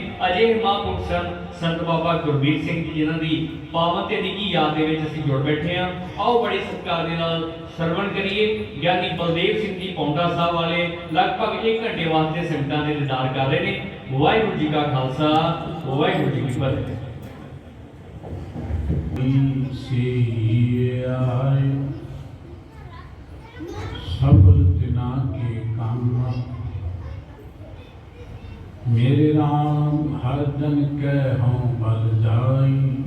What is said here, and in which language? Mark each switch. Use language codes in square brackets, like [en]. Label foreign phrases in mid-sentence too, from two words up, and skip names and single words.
[pa] ਅਜੇ ਮਹਾਂਪੁਰਖ ਸਨ ਸੰਤ ਬਾਬਾ ਗੁਰਬੀਰ ਸਿੰਘ ਜੀ, ਜਿਨ੍ਹਾਂ ਦੀ ਪਾਵਨ ਤੇ ਨਿੱਘੀ ਯਾਦ ਦੇ ਵਿੱਚ ਅਸੀਂ ਜੁੜ ਬੈਠੇ ਹਾਂ। ਆਓ ਬੜੇ ਸਤਿਕਾਰ ਦੇ ਨਾਲ ਸਰਵਣ ਕਰੀਏ। ਗਿਆਨੀ ਬਲਦੇਵ ਸਿੰਘ ਜੀ ਪੌਂਡਾ ਸਾਹਿਬ ਵਾਲੇ ਲਗਭਗ 1 ਘੰਟੇ ਵਾਸਤੇ ਸੰਗਤਾਂ ਦੇ ਦੀਦਾਰ ਕਰ ਰਹੇ ਨੇ। ਵਾਹਿਗੁਰੂ ਜੀ ਕਾ ਖਾਲਸਾ, ਵਾਹਿਗੁਰੂ ਜੀ ਕੀ ਫਤਿਹ। ਸਬਲ ਤਿਨਾ ਕੇ ਕਾਮ ਮੇਰੇ ਰਾਮ ਹਰ ਜਨ ਕੇ ਹੋਂ ਬਲ ਜਾਈ